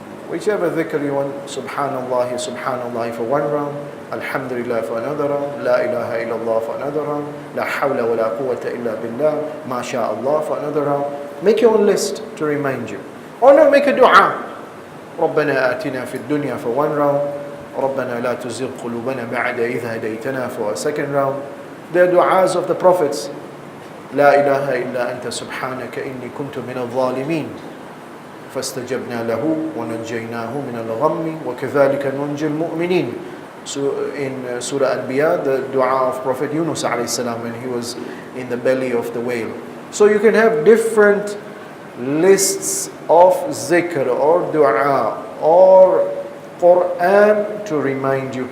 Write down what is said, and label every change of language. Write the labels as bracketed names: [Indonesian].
[English] Whichever dhikr you want, Subhanallah, Subhanallah for one round, Alhamdulillah for another round, La ilaha illallah for another round, La hawla wa la quwwata illa billah, Ma sha Allah for another round. Make your own list to remind you. Or no, make a dua. [Arabic] ربنا آتنا في الدنيا [English] for one round, [Arabic] ربنا لا تزغ قلوبنا بعد إذ هديتنا [English] for a second round. The du'as of the prophets. [Arabic] لا إله إلا أنت سبحانك إني كنت من الظالمين فاستجبنا له ونجيناه من الغم وكذلك ننجي المؤمنين. [English] So in Surah Al-Anbiya, the dua of Prophet Yunus alayhi salam when he was in the belly of the whale. So you can have different lists of zikr or dua or Quran to remind you.